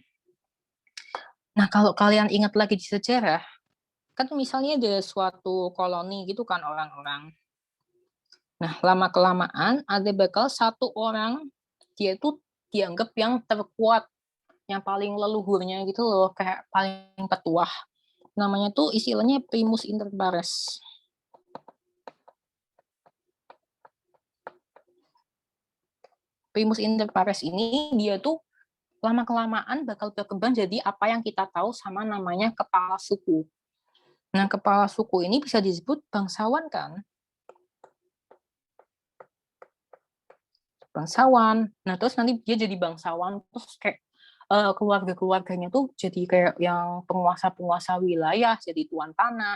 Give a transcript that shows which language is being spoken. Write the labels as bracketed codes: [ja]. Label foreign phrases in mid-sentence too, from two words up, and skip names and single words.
[id] Nah, kalau kalian ingat lagi di sejarah, kan misalnya ada suatu koloni gitu kan orang-orang. Nah, lama-kelamaan ada bakal satu orang, dia itu dianggap yang terkuat, yang paling leluhurnya gitu loh, kayak paling petuah. Namanya tuh istilahnya [la] primus inter pares. Primus inter pares [id] ini dia tuh lama-kelamaan bakal berkembang jadi apa yang kita tahu sama namanya kepala suku. Nah, kepala suku ini bisa disebut bangsawan kan? Bangsawan. Nah, terus nanti dia jadi bangsawan, terus kayak keluarga-keluarganya tuh jadi kayak yang penguasa-penguasa wilayah, jadi tuan tanah.